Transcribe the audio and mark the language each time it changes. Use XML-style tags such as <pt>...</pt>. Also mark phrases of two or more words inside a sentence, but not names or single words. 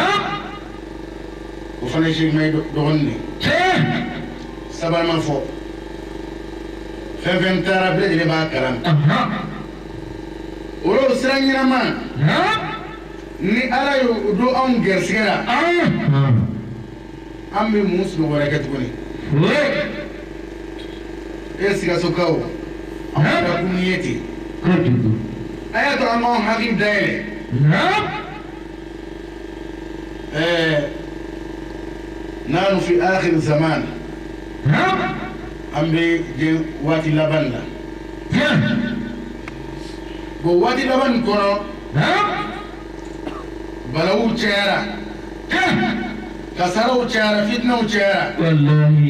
<bm>o fana ye Sheikh Mayiga dɔgɔnin de sabanan fɔ fɛn fɛn taara bɛɛ lajɛlen b'a kalan o y'o sira ɲɛnama ni ala y'o don anw gɛrisigɛ la an bɛ mun sunɔgɔ wɛrɛ kɛ tuguni Sikasokaw an b'a kɛ kun ye ten a y'a to an k'anw hakili dayɛlɛ</bm> <ar>نحن في آخر الزمان</ar> <bm>an bɛ jɛ waati laban la bon waati laban kɔnɔ balawu cayara kasaraw cayara fitnaw cayara wallahi</bm>